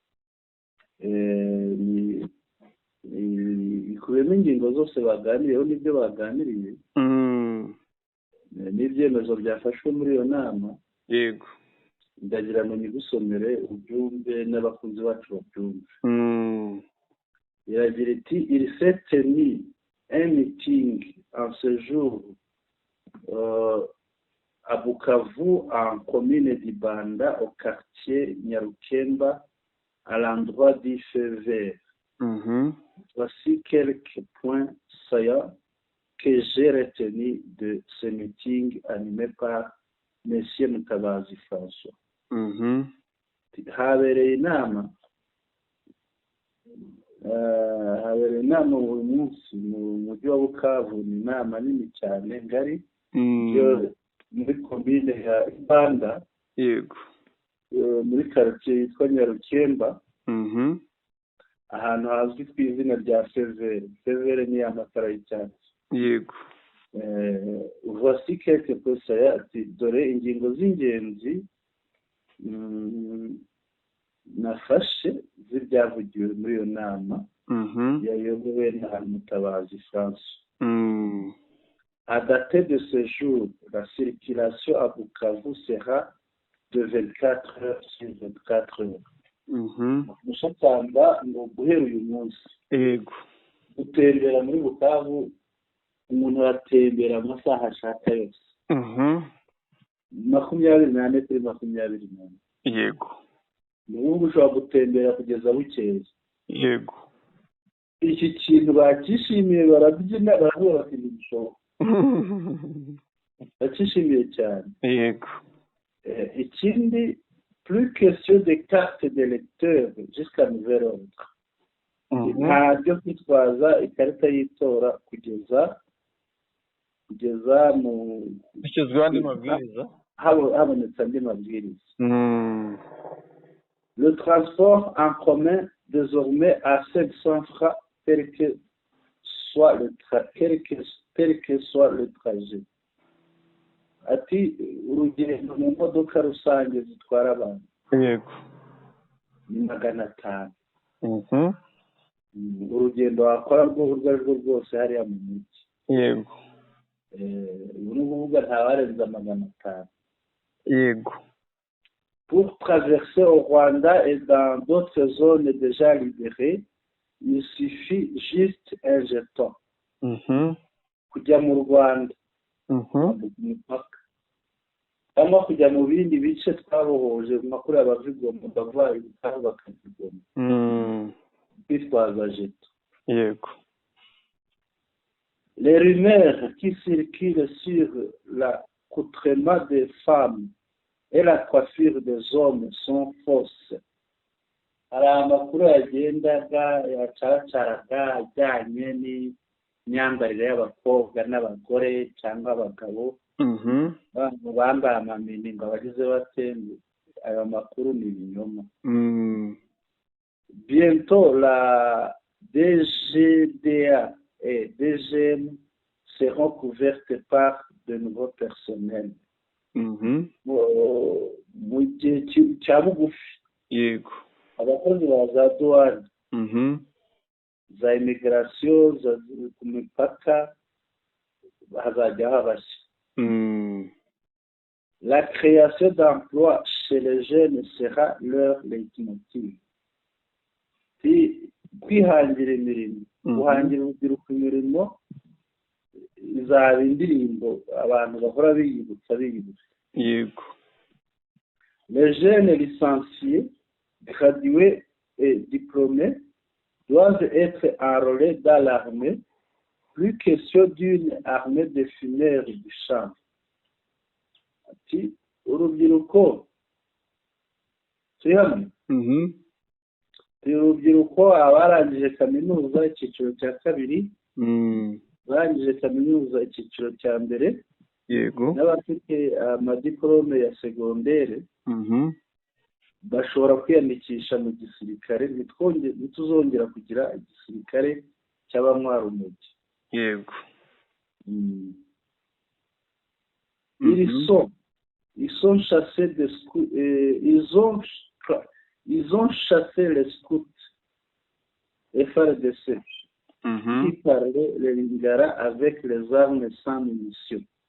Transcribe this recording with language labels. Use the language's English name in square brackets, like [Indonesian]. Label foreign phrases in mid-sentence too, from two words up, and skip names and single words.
[Kinyarwanda] ikubiyemo ingingo zose baganiriyeho n'ibyo baganiriye. N'ibyemezo byafashwe muri iyo nama. Yego. Ndagira ngo nigusomere ubyumve n'abakunzi bacu babyumve. Iragira iti [French] il s'est tenu un meeting en ce jour à Bukavu, en commune d'Ibanda, au quartier Nyarukemba, à l'endroit du feu vert. Voici quelques points saillants que j'ai retenus de ce meeting animé par M. Mutabazi François. [Kinyarwanda] Habereye inama habera inama buri munsi mu mujyi wa Bukavu. Ni inama nini cyane ngari yo muri komine ya Ipanda, yego, muri quartier yitwa Nyarukemba, ahantu hazwi ku izina rya Severe. Severe ni amatara y'icyatsi. yego. [French] Voici quelques conseils, [Kinyarwanda] ati dore ingingo z'ingenzi nafashe z'ibyavugiwe muri iyo nama yayobowe na Mutabazi François. [French] À dater de ce jour, la circulation à Bukavu sera de 24 heures sur 24 heures. [Kinyarwanda] Mushakamba ngo guhera uyu munsi, yego, gutembera muri Bukavu umuntu aratembera amasaha ashaka yose. 24 kuri 24. yego, n'ubu ushobora gutembera kugeza bukeye. yego. Iki kintu bakishimiye, barabyina, baravuga bati ntibishoboka. Bakishimiye cyane. yego. Ikindi, [French] plus question de carte d'électeur jusqu'à nouvel ordre. [Kinyarwanda] Nta byo kwitwaza ikarita y'itora kugeza mu bishyizweho andi mabwiriza, habonetse andi mabwiriza. [French] Le transport en commun désormais à 500 francs quel que soit le trajet. [Kinyarwanda] Ati urugendo mu modoka rusange zitwara abantu, yego, ni 500. Urugendo wakora urwo ari rwo rwose hariya mu mujyi, yego, ubu ni ukuvuga ntawarenza 500. yego. [French] Pour traverser au Rwanda et dans d'autres zones déjà libérées, il suffit juste un jeton. [Kinyarwanda] Kujya mu Rwanda, umupaka, cyangwa kujya mu bindi bice twabohoje makuru y'abavigoma bava ibitaro bakavigoma, bitwaza jeton. yego. [French] Les rumeurs qui circulent sur l'accoutrement des femmes et la coiffure des hommes sont fausses. [Kinyarwanda] Hari amakuru yagendaga yacaraga ajyanye n'imyambarire y'abakobwa n'abagore cyangwa abagabo, bambaye amamini ngo abagize batembe. Ayo makuru ni ibinyoma. [French] Bientôt la DGDA et DGM seront couvertes par de nouveaux personnels. [Kinyarwanda] Mu gihe cya bugufi, yego, abakozi ba za douane, za immigration, ku mipaka hazajya habashya. [French] La création d'emplois chez les jeunes sera leur leitmotiv. [Kinyarwanda] Kwihangira imirimo, guhangira urubyiruko imirimo izaba indirimbo abantu bahora biyibutsa. yego. [French] Les jeunes licenciés, gradués et diplômés doivent être enrôlés dans l'armée. Plus question d'une armée de fumeurs du champ. [Kinyarwanda] Ati urubyiruko turi hamwe. Urubyiruko abarangije kaminuza icyiciro cya kabiri, barangije kaminuza icyiciro cya mbere, yego, n'abafite amadiplome ya segondere, bashobora kwiyandikisha mu gisirikare. Ntituzongera kugira igisirikare cy'abanywa urumogi. yego. [French] Ils ont chassé des scouts, ils ont chassé les scouts FRDC qui parlaient le lingara avec les armes sans munitions.